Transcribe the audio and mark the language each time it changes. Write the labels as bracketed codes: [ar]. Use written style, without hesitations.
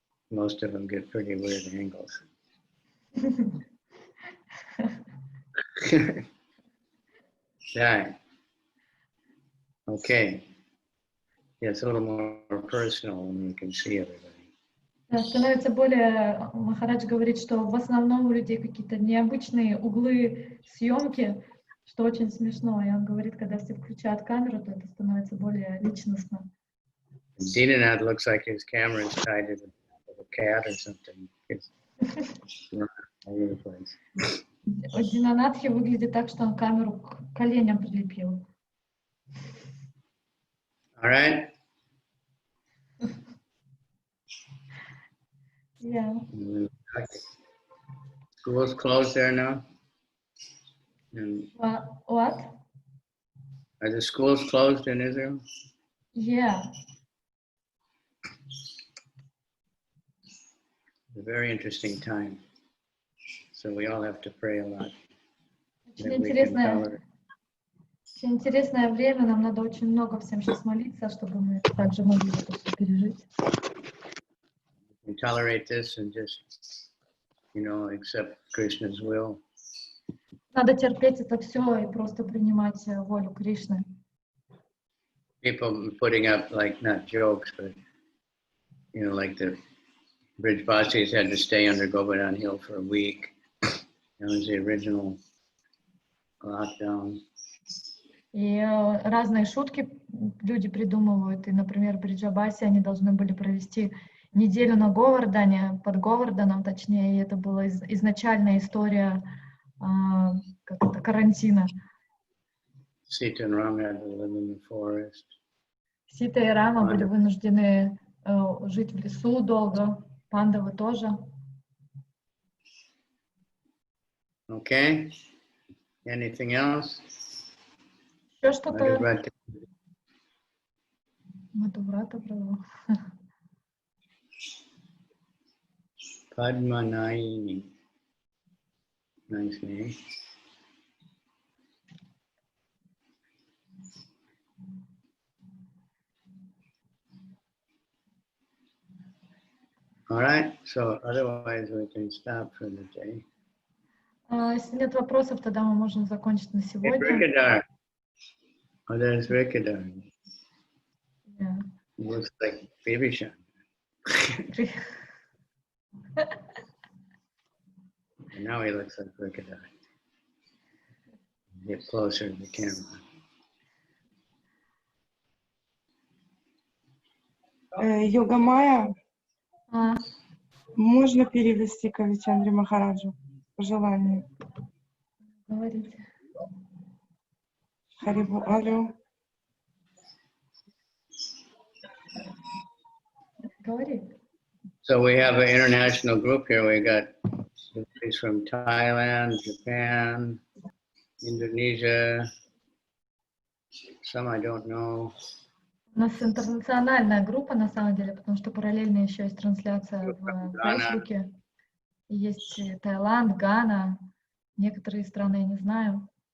[en] Most of them get pretty weird angles. Yeah. Okay. Yeah, it's a little more personal when you can see everybody. [ru] Становится более, Махарадж говорит, что в основном у людей какие-то необычные углы съемки, что очень смешно. И он говорит, когда все включают камеру, то это становится более личностно. [en] Dinanath looks like his camera is tied to a cat or something. It's all over the place. [ru] Динанатхи выглядит так, что он камеру к коленям прилепил. [en] All right. Yeah. School's closed there now? And What? are the schools closed in Israel? Yeah. It's a very interesting time. So we all have to pray a lot. [ru] Очень интересное время, нам надо очень много всем сейчас молиться, чтобы мы также могли это все пережить. [en] We tolerate this and just, you know, accept Krishna's will. [ru] Надо терпеть это все и просто принимать волю Кришны. [en] people putting up like not jokes, but you know, like the bridge bosses had to stay under Govardhan Hill for a week. That was the original lockdown. [ru] И разные шутки люди придумывают. И, например, при Джабасе они должны были провести неделю на Говардане, под Говарданом, точнее, и это была изначальная история как это, карантина. [en] Sita and Rama had to live in the forest. [ru] Сита и Рама были вынуждены жить в лесу долго, пандавы тоже. [en] Okay. Anything else? [ru] Еще что-то? Мадхурата Прабhu. [en] Padmanayini. Nice name. All right, so otherwise we can stop for the day. [ru] Если нет вопросов, тогда мы можем закончить на сегодня. [en] Rikadar. Oh, there's Rikadar. Yeah. Looks like baby Shan. Now he looks like Rikadar. Get closer to the camera. [ru] Йога Майя, можно перевести Кавичандре Махараджу по желанию? Говорите. Харибу, алло. Говори. [en] So we have an international group here. We got devotees from Thailand, Japan, Indonesia, some I don't know. [ru] У нас интернациональная группа, на самом деле, потому что параллельно еще есть трансляция в Фейсбуке. Есть Таиланд, Гана, некоторые страны я не знаю.